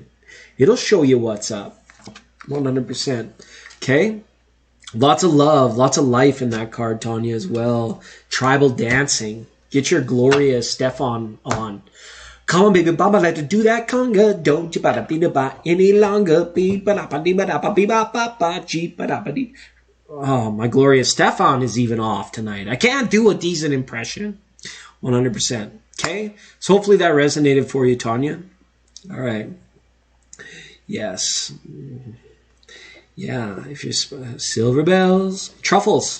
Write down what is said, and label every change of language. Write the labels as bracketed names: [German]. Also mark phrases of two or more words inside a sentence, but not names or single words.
[English] It'll show you what's up. 100%. Okay? Lots of love, lots of life in that card, Tanya, as well. Tribal dancing. Get your Gloria Stefan on. Come on, baby, Baba, like to do that conga. Don't you bada be ba any longer. Be ba ba be ba ba G ba. Oh, my Gloria Stefan is even off tonight. I can't do a decent impression. 100%. Okay? So hopefully that resonated for you, Tanya. All right. Yes. Yeah, if you're silver bells, truffles.